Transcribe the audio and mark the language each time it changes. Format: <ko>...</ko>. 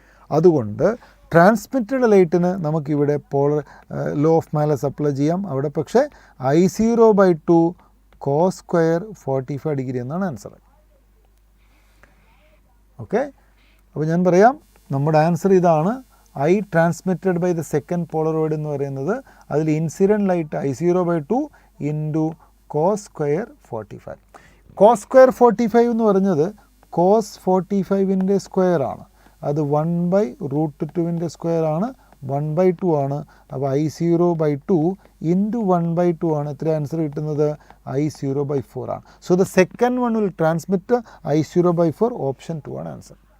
<ml>അതുകൊണ്ട് ട്രാൻസ്മിറ്റഡ് ലൈറ്റിന് നമുക്കിവിടെ law of Marles apply ചെയ്യാം അവിടെ. പക്ഷേ I0/2 cos square 45 ഡിഗ്രി എന്നാണ് ആൻസർ. ഓക്കെ, അപ്പോൾ ഞാൻ പറയാം, നമ്മുടെ ആൻസർ ഇതാണ്.</ml> <en>I transmitted by the second polaroid</en> <ml>എന്ന് പറയുന്നത് അതിൽ incident light I0/2 into cos square 45. cos square 45 എന്ന് പറഞ്ഞത് cos 45ൻ്റെ സ്ക്വയർ ആണ്. അത് 1/√2ൻ്റെ സ്ക്വയർ ആണ്, 1/2 ആണ്. അപ്പോൾ I0/2 ഇൻറ്റു 1/2 ആണ്. എത്ര ആൻസർ കിട്ടുന്നത്? I0/4 ആണ്.</ml> <en>So the second one will transmit I0/4.</en> <ml>Option 2 ആണ് ആൻസർ.</ml>